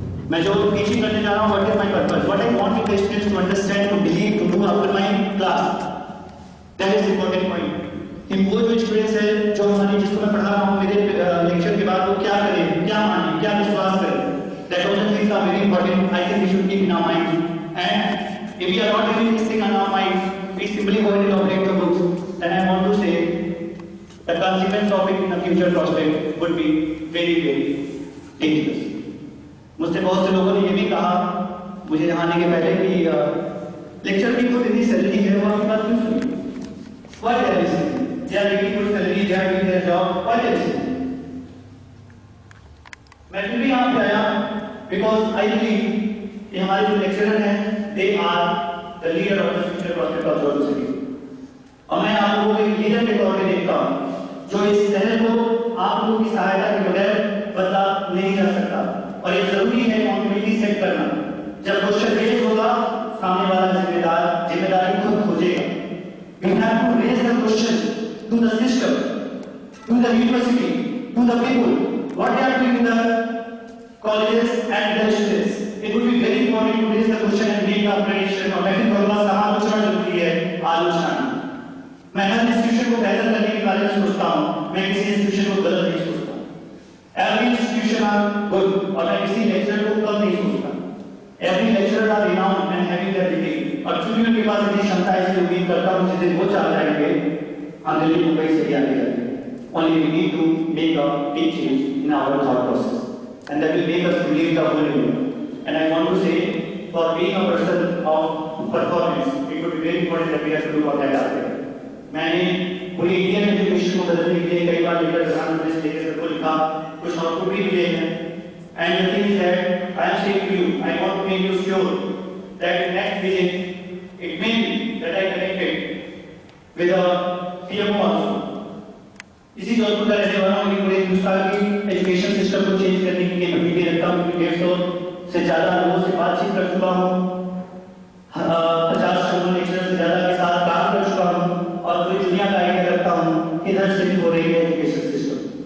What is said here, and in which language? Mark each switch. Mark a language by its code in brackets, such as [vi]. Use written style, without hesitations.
[hi] मैं जो टीचिंग करने जा रहा हूँ, [en] what is my purpose? What I want the students to understand, to believe, to do after my class. That is important point. [hi] कि वो जो स्टूडेंट्स है, जो हमारी जिसको मैं पढ़ा रहा हूँ, मेरे लेक्चर के बाद वो क्या करें, क्या माने, क्या विश्वास करें. [en] That all the things are very important. I think we should keep in our mind. And if we are not doing this thing in our mind, we simply go and elaborate the books. Then I want to say the consequence of it in the future prospect would be very dangerous. [hi] मुझसे बहुत से लोगों ने ये भी कहा मुझे यहाँ आने के पहले कि लेक्चर की खुद इतनी सैलरी है, वो आपकी बात क्यों सुनी? [en] Why they are listening? They are getting good salary, they are doing their job. Why they are listening? [hi] मैं फिर भी यहाँ पे आया [en] because I believe [hi] कि हमारे जो लेक्चरर हैं, [en] they are the leader of the future prospect of the city. [hi] और मैं आप लोगों को एक लीडर के तौर पे देखता हूँ, जो इस शहर को आप लोगों की सहायता के बगैर बदला नहीं जा सकता. और ये जरूरी है कम्युनिटी सेट करना. जब क्वेश्चन रेज होगा, सामने वाला जिम्मेदारी खुद खोजेगा. [en] You have to raise the question to the system, to the university, to the people. What they are doing in the colleges and the students. It would be very important to raise the question and make the appreciation. [hi] और मैं फिर कहूँगा समालोचना जरूरी है, आलोचना. मैं हर institution को बेहतर करने के बारे में सोचता हूँ, मैं किसी इंस्टीट्यूशन को गलत नहीं सोचता. [en] Every institution are good, [hi] और मैं किसी लेक्चर को कम नहीं सोचता. [en] Every lecturer are renowned and having their degree. [hi] और चूंकि उनके पास इतनी क्षमता है, इसलिए उम्मीद करता हूँ जिस दिन वो चाह जाएंगे, हम दिल्ली मुंबई से आगे जाएंगे. [en] Only we need to make a big change in our thought process, and that will make us to leave the whole universe. And I want to say, for being a person of performance, it would be very important that we have to do all that aspect. [hi] मैंने पूरी Indian education को बदलने के लिए कई बार लेकर प्रधानमंत्री से लेकर सबको लिखा, कुछ आउटपुट भी मिले हैं. [en] And the thing is that I am saying to you, I want to make you sure that next visit, it may be that I connected with a PMO also. [hi] इसी जोधपुर का रहने वाला हूँ, पूरे हिंदुस्तान की एजुकेशन सिस्टम को change करने की कैपेबिलिटी रखता हूँ. 150 से ज़्यादा लोगों से बातचीत कर चुका हूँ, 50 लेक्चरर्स से ज़्यादा के साथ काम कर चुका हूँ, और पूरी दुनिया का आइडिया रखता हूँ किधर से हो रही है एजुकेशन सिस्टम.